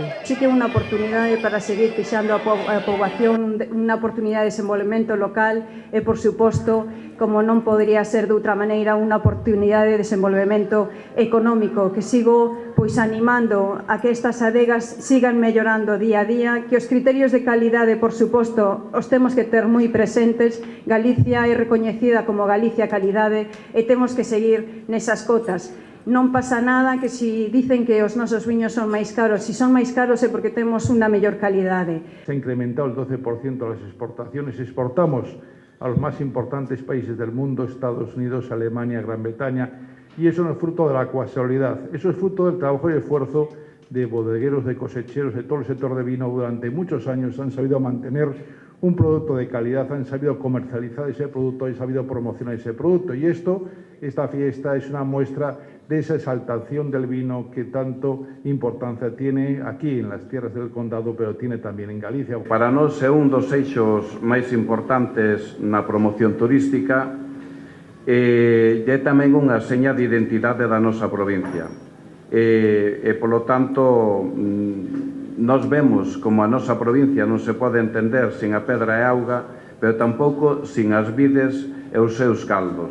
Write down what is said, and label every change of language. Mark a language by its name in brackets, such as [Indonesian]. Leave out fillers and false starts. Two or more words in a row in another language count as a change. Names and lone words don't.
[Galician] Sí que é unha oportunidade para seguir fixando a poboación, unha oportunidade de desenvolvemento local e, por suposto, como non podería ser de outra maneira, unha oportunidade de desenvolvemento económico, que sigo animando a que estas adegas sigan mellorando día a día, que os criterios de calidade, por suposto, os temos que ter moi presentes. Galicia é recoñecida como Galicia Calidade e temos que seguir nesas cotas. Non pasa nada que si dicen que os nosos viños son máis caros, si son máis caros é porque temos unha mellor calidade. [Spanish] Se ha incrementado el 12% las exportaciones, exportamos a los más importantes países del mundo, Estados Unidos, Alemania, Gran Bretaña, y eso no es fruto de la casualidad, eso es fruto del trabajo y esfuerzo de bodegueros, de cosecheros, de todo el sector de vino. Durante muchos años han sabido mantener un producto de calidad, han sabido comercializar ese producto, han sabido promocionar ese producto, y esta fiesta es una muestra de esa exaltación del vino que tanto importancia tiene aquí en las tierras del Condado, pero tiene también en Galicia. [Galician] Para nós é un dos eixos máis importantes na promoción turística e é tamén unha seña de identidade da nosa provincia. E polo tanto, nós vemos como a nosa provincia non se pode entender sin a pedra e auga, pero tampouco sin as vides e os seus caldos.